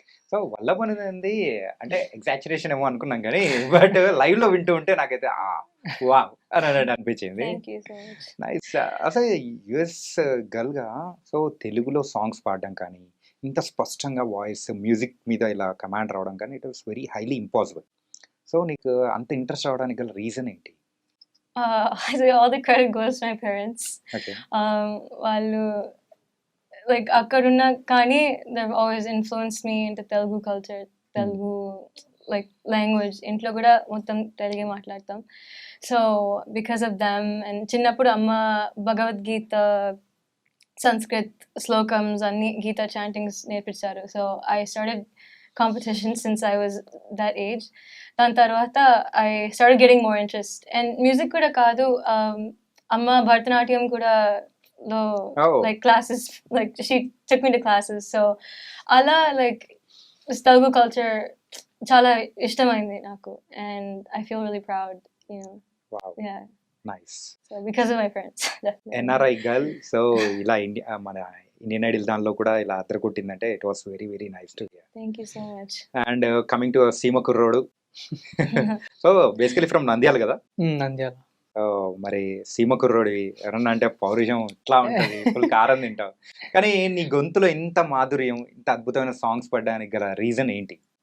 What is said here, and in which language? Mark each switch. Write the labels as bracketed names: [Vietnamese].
[Telugu] So Vallabh అనేది అంటే ఎగ్జాచురేషన్ ఏమో అనుకున్నాం కానీ బట్ లైవ్ లో వింటూ ఉంటే నాకైతే వావ్ అని అనిపించింది. [English] Thank you so much. Nice. [Telugu] అసలు యుఎస్ గర్ల్ గా సో తెలుగులో సాంగ్స్ పాడడం కానీ ఇంత స్పష్టంగా వాయిస్ మ్యూజిక్ మీద ఇలా కమాండ్ రావడం కానీ [English] It was very highly impossible. [Telugu] So నీకు అంత ఇంట్రెస్ట్ రావడానికి గల రీజన్ ఏంటి? [English] All the credit goes to my parents. Okay. [Telugu] వాళ్ళు లైక్ అక్కడున్న కానీ [English] they've always influenced me into Telugu culture, Telugu like language. [Telugu] ఇంట్లో కూడా మొత్తం తెలుగే మాట్లాడతాం. So because of them and చిన్నప్పుడు అమ్మ భగవద్గీత, సంస్కృత్ శ్లోకమ్స్ అన్ని గీత చాంటింగ్స్ నేర్పించారు. [English] So I started competitions since I was that age. [Telugu] దాని తర్వాత [English] I started getting more interest. And music [Telugu] కూడా కాదు, అమ్మ భరతనాట్యం కూడా లో [English] Oh. like classes, like she took me to classes. So [Telugu] అలా [English] like this Telugu culture [Telugu] చాలా ఇష్టమైంది నాకు, [English] and I feel really proud, you know. Wow, Yeah. Nice. So because of my friends. Definitely. [Telugu] NRI girl so ఇలా మన Indian Idol దానిలో కూడా ఇలా అద్దరు కొట్టిందంటే [English] It was very very nice to hear. Thank you so much. [Telugu] And coming to సీమ కుర్రోడు, [English] so basically from [Telugu] Nandyal కదా. నంద్యాల. మరి సీమ కుర్రోడివి ఎవరన్నా అంటే పౌరుషం ఇట్లా ఉంటుంది, ఫుల్ కారం తింటావు, కానీ నీ గొంతులో ఇంత మాధుర్యం, ఇంత అద్భుతమైన సాంగ్స్ పడడానికి గల రీజన్ ఏంటి?